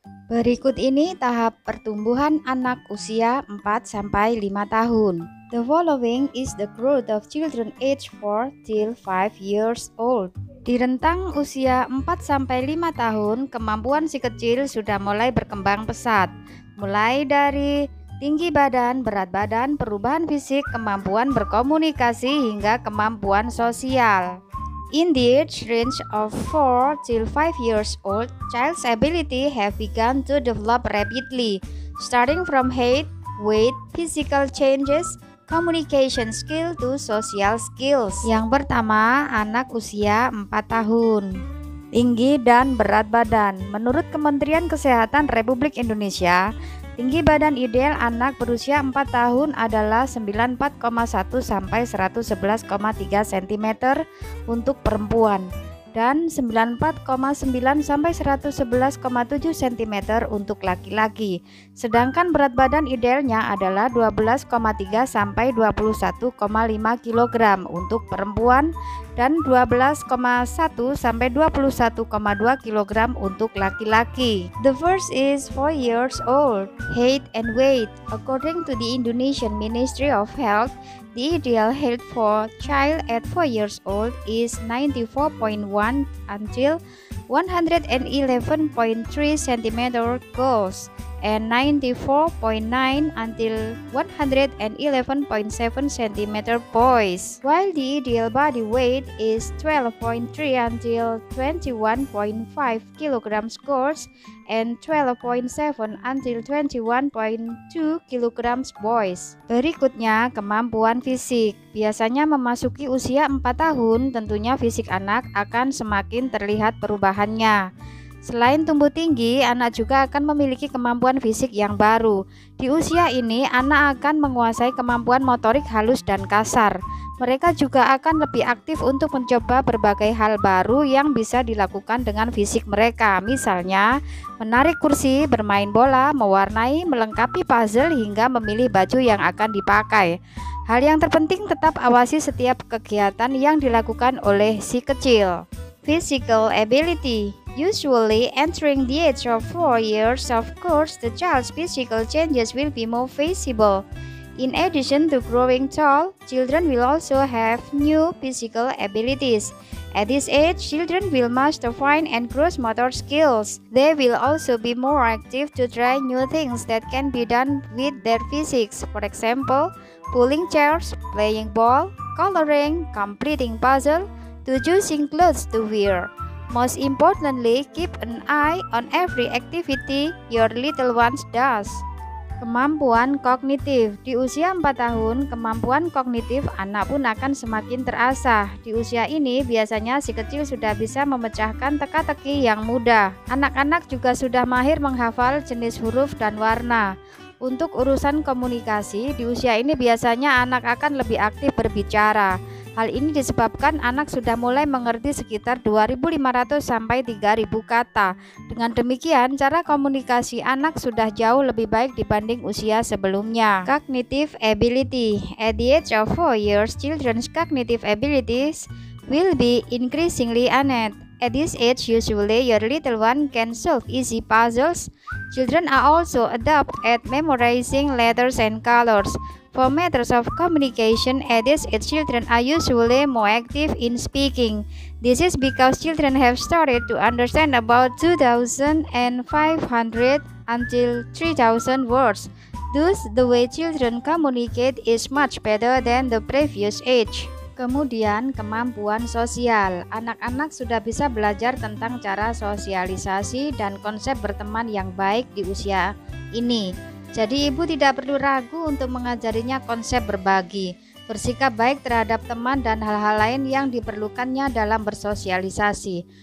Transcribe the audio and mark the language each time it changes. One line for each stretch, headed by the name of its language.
Indonesian: Berikut ini tahap pertumbuhan anak usia 4-5 tahun.
English: The following is the growth of children aged 4 till 5 years old.
Indonesian: Di rentang usia 4-5 tahun, kemampuan si kecil sudah mulai berkembang pesat. Mulai dari tinggi badan, berat badan, perubahan fisik, kemampuan berkomunikasi, hingga kemampuan sosial. In the age range of 4 till 5 years old, child's ability have begun to develop rapidly, starting from height, weight, physical changes, communication skill to social skills. Yang pertama, anak usia 4 tahun. Tinggi dan berat badan. Menurut Kementerian Kesehatan Republik Indonesia, tinggi badan ideal anak berusia 4 tahun adalah 94,1 sampai 111,3 cm untuk perempuan dan 94,9 sampai 111,7 cm untuk laki-laki. Sedangkan berat badan idealnya adalah 12,3 sampai 21,5 kg untuk perempuan dan 12,1 sampai 21,2 kg untuk laki-laki.
English: The first is 4 years old. Height and weight. According to the Indonesian Ministry of Health, the ideal height for child at 4 years old is 94.1 until 111.3 cm girls and 94.9 until 111.7 cm boys, while the ideal body weight is 12.3 until 21.5 kg girls and 12.7 until 21.2 kg boys.
Indonesian: Berikutnya, kemampuan fisik. Biasanya memasuki usia 4 tahun, tentunya fisik anak akan semakin terlihat perubahannya. Selain tumbuh tinggi, anak juga akan memiliki kemampuan fisik yang baru. Di usia ini, anak akan menguasai kemampuan motorik halus dan kasar. Mereka juga akan lebih aktif untuk mencoba berbagai hal baru yang bisa dilakukan dengan fisik mereka. Misalnya, menarik kursi, bermain bola, mewarnai, melengkapi puzzle, hingga memilih baju yang akan dipakai. Hal yang terpenting, tetap awasi setiap kegiatan yang dilakukan oleh si kecil.
English: Physical ability. Usually entering the age of 4 years, of course, the child's physical changes will be more visible. In addition to growing tall, children will also have new physical abilities. At this age, children will master fine and gross motor skills. They will also be more active to try new things that can be done with their physics. For example, pulling chairs, playing ball, coloring, completing puzzle, to choosing clothes to wear. Most importantly, keep an eye on every activity your little ones does.
Indonesian: Kemampuan kognitif. Di usia 4 tahun, kemampuan kognitif anak pun akan semakin terasah. Di usia ini, biasanya si kecil sudah bisa memecahkan teka-teki yang mudah. Anak-anak juga sudah mahir menghafal jenis huruf dan warna. Untuk urusan komunikasi, di usia ini biasanya anak akan lebih aktif berbicara. Hal ini disebabkan anak sudah mulai mengerti sekitar 2.500 sampai 3.000 kata. Dengan demikian, cara komunikasi anak sudah jauh lebih baik dibanding usia sebelumnya.
English: Cognitive ability. At the age of 4 years, children's cognitive abilities will be increasingly enhanced. At this age, usually your little one can solve easy puzzles. Children are also adept at memorizing letters and colors. For matters of communication, at this age, children are usually more active in speaking. This is because children have started to understand about 2,500 until 3,000 words. Thus, the way children communicate is much better than the previous age.
Indonesian: Kemudian, kemampuan sosial. Anak-anak sudah bisa belajar tentang cara sosialisasi dan konsep berteman yang baik di usia ini. Jadi ibu tidak perlu ragu untuk mengajarinya konsep berbagi, bersikap baik terhadap teman dan hal-hal lain yang diperlukannya dalam bersosialisasi.